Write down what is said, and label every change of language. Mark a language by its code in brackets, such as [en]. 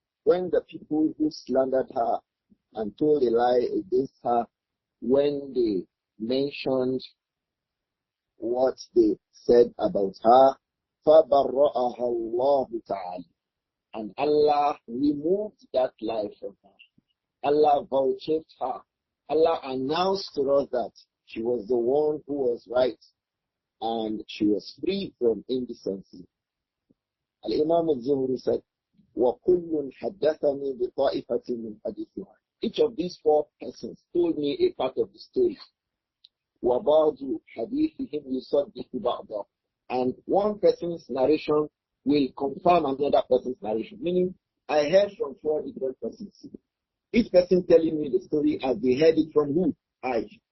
[en] When the people who slandered her and told a lie against her, when they mentioned what they said about her, [ar] فَبَرَّأَهَا اللَّهُ تَعَالَى. [en] And Allah removed that lie from her. Allah vouchsafed her. Allah announced to us that she was the one who was right and she was free from indecency. Al-Imam Adh-Dhahabi said, [ar] وَكُلٌّ حَدَّثَنِي بِطَائِفَةٍ مِنْ حَدِيثِهَا. [en] Each of these four persons told me a part of the story. [ar] وَبَعْضُ حَدِيثِهِمْ يُصَدِّقُ بَعْضًا. [en] And one person's narration will confirm another person's narration. Meaning, I heard from four different persons. Each person telling me the story as they heard it from who? I.